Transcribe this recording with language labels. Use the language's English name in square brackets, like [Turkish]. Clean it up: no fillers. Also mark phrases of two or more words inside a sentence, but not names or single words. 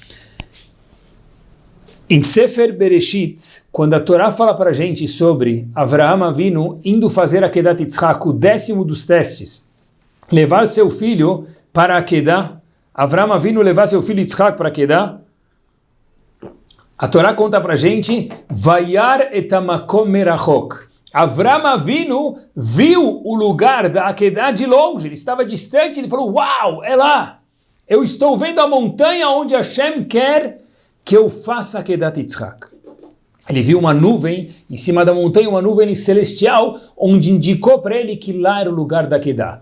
[Portuguese] Em Sefer Bereshit, quando a Torá fala para a gente sobre Avraham Avinu indo fazer a Akedat Yitzhak, o 10º dos testes, levar seu filho para a Akedah, Avraham Avinu levar seu filho Yitzhak para a Akedah, a Torá conta para a gente, [Hebrew] וירא את המקום מרחוק. [Portuguese] Avraham Avinu viu o lugar da Akedah de longe, ele estava distante, ele falou, uau, é lá, eu estou vendo a montanha onde Hashem quer que eu faça Akedat Yitzhak. Ele viu uma nuvem em cima da montanha, uma nuvem celestial, onde indicou para ele que lá era o lugar da Akedah.